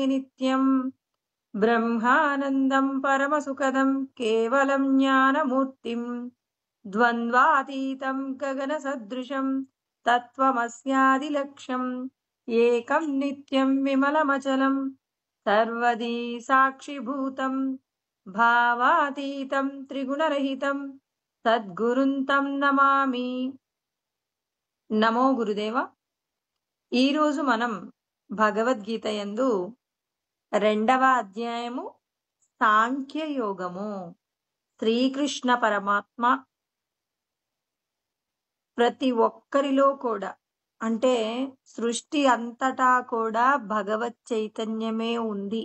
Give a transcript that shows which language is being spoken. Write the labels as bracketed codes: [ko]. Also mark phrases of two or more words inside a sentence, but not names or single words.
[sa] नित्यं ब्रह्मानन्दं परमसुखदं केवलं ज्ञानमूर्तिं द्वन्द्वातीतं गगनसदृशं तत्त्वमस्यादिलक्ष्यम् एकं नित्यं विमलमचलं सर्वदी साक्षिभूतं भावातीतं त्रिगुणरहितं సద్గురుం తం నమామి. [te] నమో గురుదేవ. ఈరోజు మనం భగవద్గీత యందు 2వ అధ్యాయము సాంఖ్య యోగము. శ్రీకృష్ణ పరమాత్మ ప్రతి ఒక్కరిలో కూడా, అంటే సృష్టి అంతటా కూడా భగవత్ చైతన్యమే ఉంది.